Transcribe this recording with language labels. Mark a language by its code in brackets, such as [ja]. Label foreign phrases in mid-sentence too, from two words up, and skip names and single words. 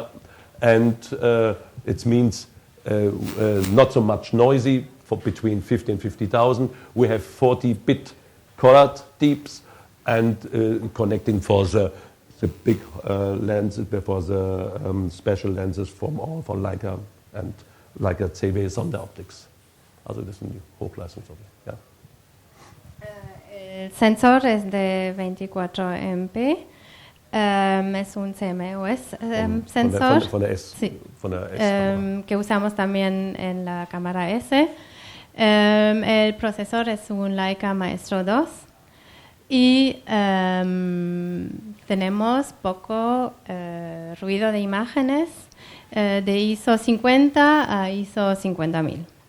[en] And it means not so much noisy for between 50 and 50,000. We have 40-bit colored deeps and connecting for the big lenses, for the special lenses from Leica and Leica CW Sonderoptics. [de] Also das sind die Hochleistungsobjekte. Ja. [es] El sensor es de 24 MP. Es un CMOS sensor [de] Von der S. [es] sí. [de] Von der S [es] que usamos también en la cámara S. El procesor es un Leica Maestro 2 y tenemos poco ruido de imágenes de ISO 50 a ISO 50000.